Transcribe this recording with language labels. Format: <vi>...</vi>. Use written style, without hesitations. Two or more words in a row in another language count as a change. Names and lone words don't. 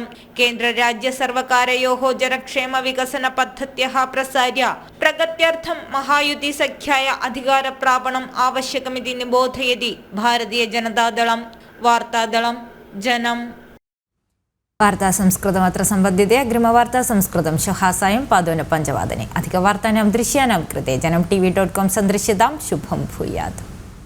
<sa>കേന്ദ്ര രാജ്യ സർവകാരയോः ജനക്ഷേമ വികസന പദ്ധത്യः പ്രസാര്യ പ്രഗത്യർത്ഥം മഹായുതി സഖ്യായ അധികാരപ്രാപണം ആവശ്യകമിതി നിബോധയതി ഭാരതീയ ജനതാദളം. വാർത്താദളം ജനം. വാർത്താ സംസ്കൃതം അത്ര സംബന്ധിते अग्रिमवार्ता संस्कृतं श्वः सायं 5:15 अधिकवार्तानां दृश्यानां कृते जनम tv.com सन्दृश्यतां. शुभं भूयात्.</sa>